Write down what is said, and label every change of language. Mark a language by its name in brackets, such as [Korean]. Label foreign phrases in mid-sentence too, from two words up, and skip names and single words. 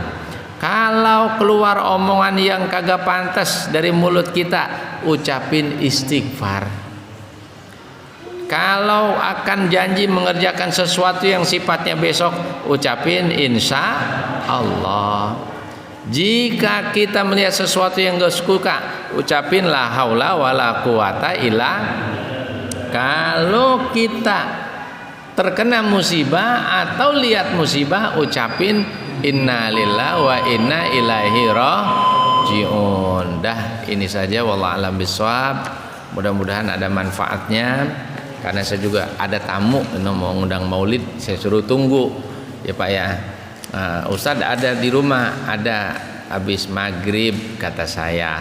[Indonesian] Kalau keluar omongan yang kagak pantas dari mulut kita, ucapin istighfar. kalau akan janji mengerjakan sesuatu yang sifatnya besok, ucapin [Arabic] إن شاء الله. [Indonesian] Jika kita melihat sesuatu yang gak suka, ucapin [Arabic] لا حول ولا قوة إلا. [Indonesian] Kalau kita terkena musibah atau lihat musibah, ucapin [Arabic] إنا لله وإنا إليه راجعون. [Indonesian] Dah, ini saja, [Arabic] والله أعلم بالصواب. [Indonesian] Mudah-mudahan ada manfaatnya, karena saya juga ada tamu mau ngundang maulid, saya suruh tunggu ya Pak ya. Ustadz ada di rumah, ada habis maghrib kata saya.